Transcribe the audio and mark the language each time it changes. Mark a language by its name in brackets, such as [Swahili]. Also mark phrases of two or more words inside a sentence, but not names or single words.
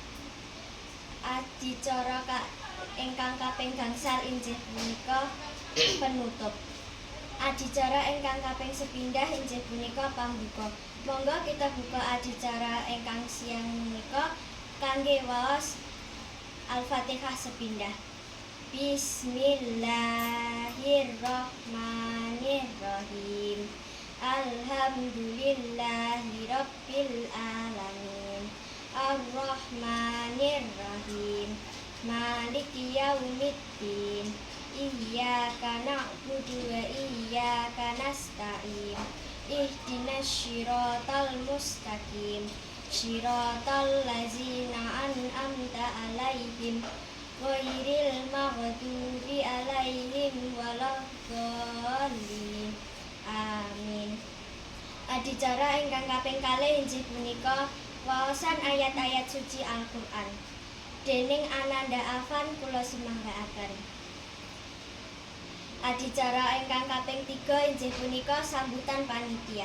[Javanese] Adicara ingkang kaping gangsal inggih punika penutup. Adicara ingkang kaping sepindah inggih punika pambuka. Monggo kita buka adicara ingkang siang menika kangge waos Al-Fatihah sepindah. [Arabic] Bismillahirrahmanirrahim. Alhamdulillahirabbil alamin. الرحمن الرحيم مالك يوم الدين. إياك نعبد وإياك نستعين. اهدنا الصراط المستقيم. صراط الذين أنعمت عليهم غير المغضوب عليهم ولا الضالين. Amin. [Javanese] Adicara ingkang kaping kalih inggih punika waosan ayat-ayat suci Al-Qur'an. Dening Ananda Afan kula semanggaaken. Adicara ingkang kaping 3 inggih punika sambutan panitia.